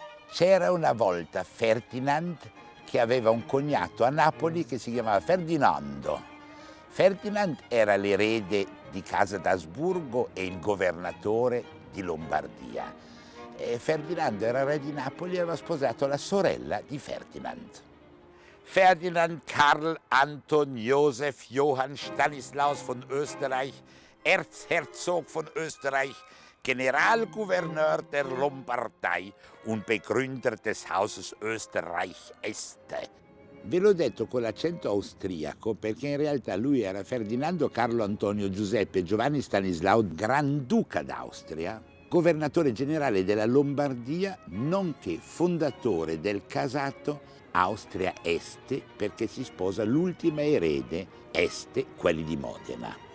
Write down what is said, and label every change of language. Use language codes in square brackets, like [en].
[it] C'era una volta Ferdinand che aveva un cognato a Napoli che si chiamava Ferdinando. Ferdinand era l'erede di Casa d'Asburgo e il governatore di Lombardia. E Ferdinando era re di Napoli e aveva sposato la sorella di Ferdinand. [de] Ferdinand Karl Anton Josef Johann Stanislaus von Österreich, Erzherzog von Österreich, Generalgouverneur der Lombardei und Begründer des Hauses Österreich-Este. [it] Ve l'ho detto con l'accento austriaco perché in realtà lui era Ferdinando Carlo Antonio Giuseppe Giovanni Stanislao, Granduca d'Austria, governatore generale della Lombardia, nonché fondatore del casato Austria-Este, perché si sposa l'ultima erede Este, quelli di Modena.